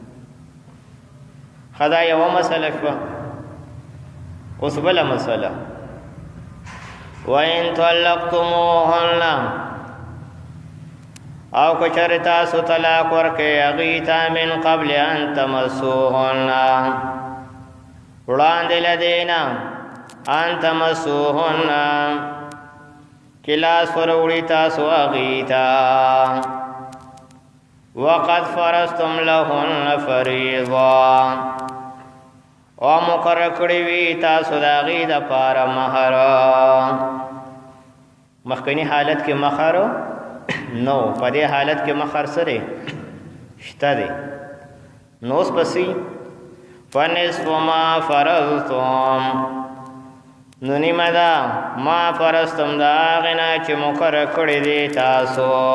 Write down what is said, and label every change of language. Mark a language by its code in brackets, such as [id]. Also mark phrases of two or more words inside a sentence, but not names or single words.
[ps] خدا یو مسله شو اوس بل مسله [ar] وَإِن طَلَّقْتُمُوهُنَّ [ps] او کچر تاسو طلاق ورکې هغې ته [ar] من قبل ان تمسوهن [ps] وړاندې له دې نه [ar] ان تمسوهن [ps] چې لاس وروړي تاسو هغې ته [ar] وقد فرضتم لهن فریضه [ps] او مقرر کړی وي تاسو د هغې دپاره مهر مخکني حالت کې مهر نو په دې حالت کې مهر څه دی شته دی نو اوس پسې [ar] فنصف ما فرضتم [ps] نو نیمه ده [ar] ما فرضتم [ps] د هغې نه چې مقرر کړی دی تاسو